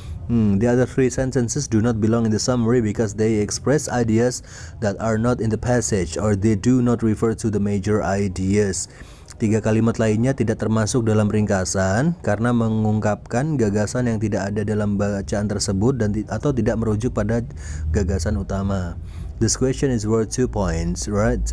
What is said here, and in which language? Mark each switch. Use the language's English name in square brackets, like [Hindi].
[English] The other 3 sentences do not belong in the summary because they express ideas that are not in the passage or they do not refer to the major ideas. [Indonesian] 3 kalimat lainnya tidak termasuk dalam ringkasan karena mengungkapkan gagasan yang tidak ada dalam bacaan tersebut atau tidak merujuk pada gagasan utama. [English] This question is worth 2 points, right?